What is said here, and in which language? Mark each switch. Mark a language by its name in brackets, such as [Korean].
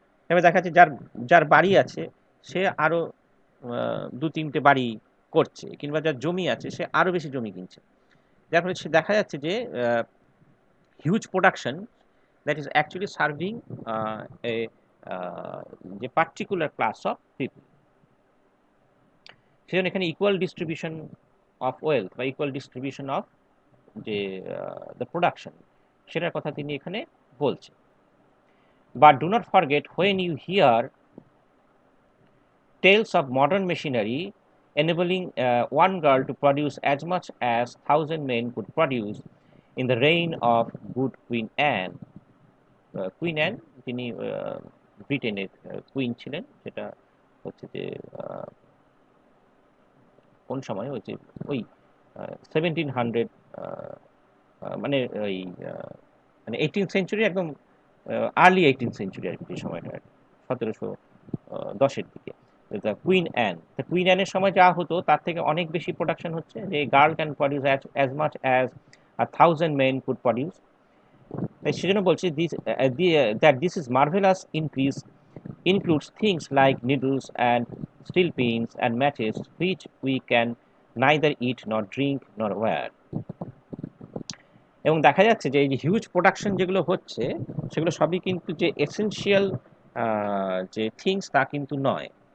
[Bangla] এবার দেখা যাচ্ছে যার যার বাড়ি আছে সে আরো দু তিনটে বাড়ি করছে, কিংবা যার জমি আছে সে আরো বেশি জমি কিনছে, যার ফলে সে দেখা যাচ্ছে যে [English] huge production that is actually serving a [Bangla] যে [English] particular class of people। [Bangla] সেজন্য এখানে [English] equal distribution of wealth [Bangla] বা ইকুয়াল ডিস্ট্রিবিউশন অফ যে দ্য প্রোডাকশন সেটার কথা তিনি এখানে বলছেন। [English] But do not forget when you hear tales of modern machinery enabling one girl to produce as much as 1,000 men could produce in the reign of good Queen Anne। [Bangla] Queen an, তিনি ব্রিটেনের queen ছিলেন, সেটা হচ্ছে যে কোন সময় হচ্ছে ওই 1700, মানে ওই মানে 18th সেঞ্চুরি, একদম আর্লি 18th সেঞ্চুরি আর কি, সময়টা 1710-এর দিকে। কুইন অ্যান, কুইন অ্যানের সময় যা হতো তার থেকে অনেক বেশি প্রোডাকশন হচ্ছে, যে [English] Girl can produce as much as 1,000 men could produce. [Bangla] তাই সেজন্য বলছি [English] that this is marvelous increase includes things like needles and steel pins and matches which we can neither eat nor drink nor wear। [Bangla] এবং দেখা যাচ্ছে যে এই যে huge production যেগুলো হচ্ছে সেগুলো সবই কিন্তু যে এসেনশিয়াল যে থিংস তা কিন্তু নয়।